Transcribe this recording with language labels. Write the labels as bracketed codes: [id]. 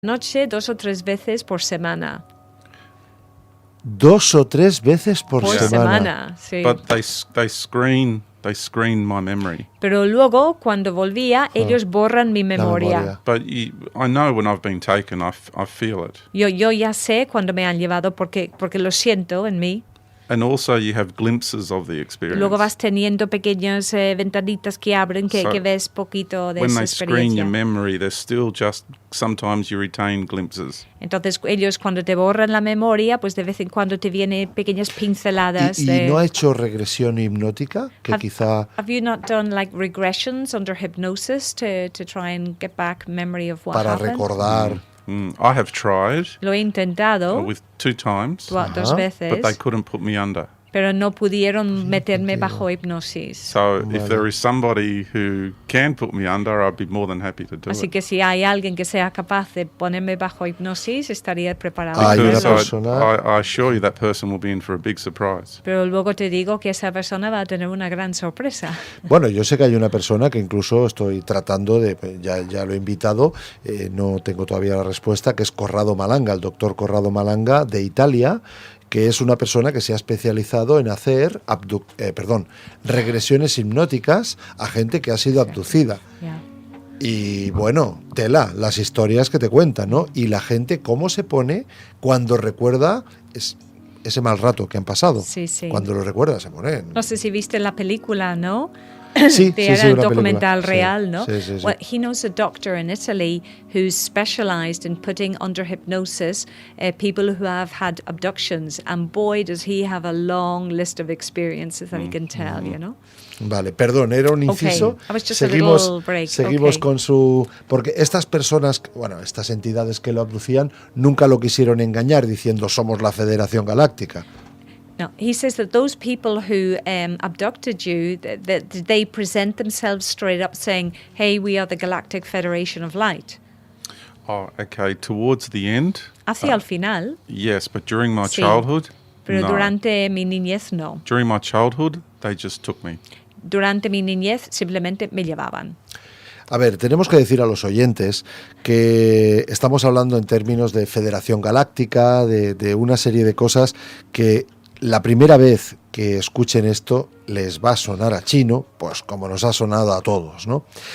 [es] Noche 2 o 3 veces por semana. 2 o 3 veces por Por semana, sí. [en] But they screen my memory. [es] Pero luego, cuando volvía, ellos borran mi memoria. [en] But I know when I've been taken, I feel it. [es] Yo ya sé cuando me han llevado porque lo siento en mí. [en] And also you have glimpses of the experience. [es] Luego vas teniendo pequeñas ventanitas que abren que ves poquito de esa experiencia. [en] When they screen your memory, there's still just sometimes you retain glimpses. [es] Entonces ellos cuando te borran la memoria, pues de vez en cuando te vienen pequeñas pinceladas. ¿Y no ha hecho regresión hipnótica? [en] Have you not done like regressions under hypnosis to try and get back memory of what happened? [es] Para recordar. [en] I have tried. [es] Lo he intentado. [en] With 2 times. [es] 2 veces. [en] But they couldn't put me under. [es] Pero no pudieron meterme bajo hipnosis. [en] So if there is somebody who can put me under, I'd be more than happy to do it. [es] Así que si hay alguien que sea capaz de ponerme bajo hipnosis, estaría preparado. Hay una persona. [en] I assure you that person will be in for a big surprise. [es] Pero luego te digo que esa persona va a tener una gran sorpresa. Bueno, yo sé que hay una persona que incluso estoy tratando de, ya lo he invitado, no tengo todavía la respuesta, que es Corrado Malanga, el doctor Corrado Malanga de Italia, que es una persona que se ha especializado en hacer regresiones hipnóticas a gente que ha sido abducida. [en] Yeah. [es] Y bueno, tela, las historias que te cuentan, ¿no? Y la gente cómo se pone cuando recuerda ese mal rato que han pasado. Sí, sí. Cuando lo recuerda se pone. No sé si viste la película, ¿no? Sí, era una documental película. real, ¿no? Sí. [en] Well, he knows a doctor in Italy who's specialized in putting under hypnosis people who have had abductions, and boy, does he have a long list of experiences that he can tell, you know? [es] Vale, perdón, era un inciso. Okay. Seguimos okay. Con su... Porque estas personas, bueno, estas entidades que lo abducían, nunca lo quisieron engañar diciendo somos la Federación Galáctica. [en] No, he says that those people who abducted you, that they present themselves straight up saying, hey, we are the Galactic Federation of Light. Oh, okay. Towards the end? [es] Hacia el final. [en] Yes, but during my childhood, [es] pero no. Durante mi niñez, no. [en] During my childhood, they just took me. [es] Durante mi niñez, simplemente me llevaban. A ver, tenemos que decir a los oyentes que estamos hablando en términos de Federación Galáctica, de una serie de cosas que la primera vez que escuchen esto les va a sonar a chino, pues como nos ha sonado a todos, ¿no?